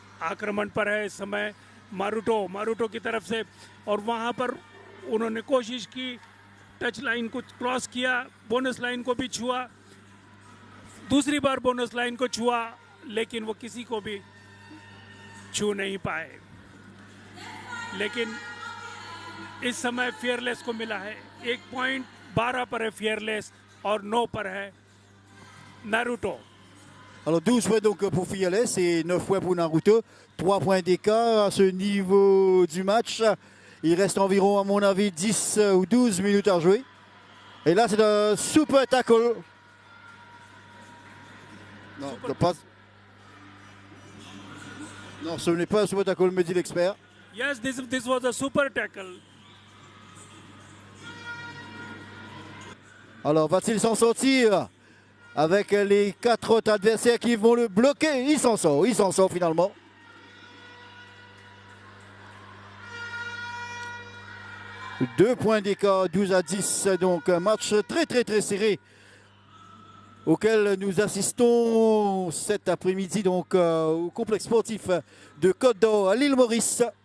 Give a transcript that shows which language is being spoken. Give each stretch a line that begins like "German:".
Hindi: आक्रमण पर है इस समय नारुतो की तरफ से और वहाँ पर उन्होंने कोशिश की, टच लाइन को क्रॉस किया, बोनस लाइन को भी छुआ, दूसरी बार बोनस लाइन को छुआ लेकिन वो किसी को भी छू नहीं पाए। लेकिन इस समय फियरलेस को मिला है 1 पॉइंट, 12 पर है फियरलेस, और 9 पर है Naruto.
French: Alors 12 points donc pour Fearless et 9 points pour Naruto. 3 points d'écart à ce niveau du match. Il reste environ, à mon avis, 10 ou 12 minutes à jouer. Et là, c'est un super tackle. Non, non, ce n'est pas un super tackle, me dit l'expert.
English: Yes, this was a super tackle.
French: Alors, va-t-il s'en sortir avec les 4 autres adversaires qui vont le bloquer? Il s'en sort finalement. Deux points d'écart, 12-10, donc un match très serré auquel nous assistons cet après-midi donc au complexe sportif de Côte d'Or à l'île Maurice.